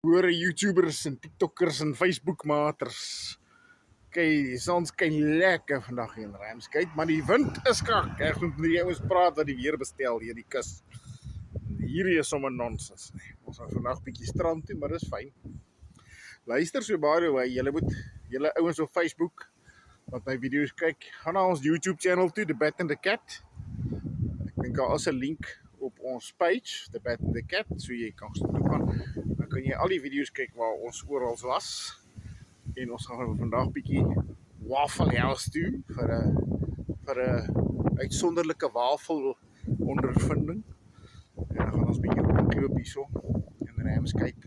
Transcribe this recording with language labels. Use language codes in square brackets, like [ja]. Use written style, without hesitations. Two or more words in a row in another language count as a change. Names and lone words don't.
[af] Hoor YouTubers en TikTokkers en Facebookmaters. Kyk, ons kyk lekker vandag hier in Ramsgate, maar die wind is krak. Ek moet met die ouens praat wat die weer bestel hier die kus. Hierdie is sommer nonsens. Ons gaan vandag bietjie strand toe, maar dis fyn. Luister so [en] by the way, [af] julle ouens op Facebook wat my video's kyk, gaan na ons YouTube channel toe, The Bat and the Cat. Ek dink daar is 'n link op ons page, The Bat and the Cat, so jy kan toe gaan. Dan kan jy al die video's kyk waar ons oral was. En ons gaan vandag bietjie Waffle House toe vir 'n uitsonderlike wafel ondervinding. En dan gaan ons bietjie rondloop hierso in Ramsgate.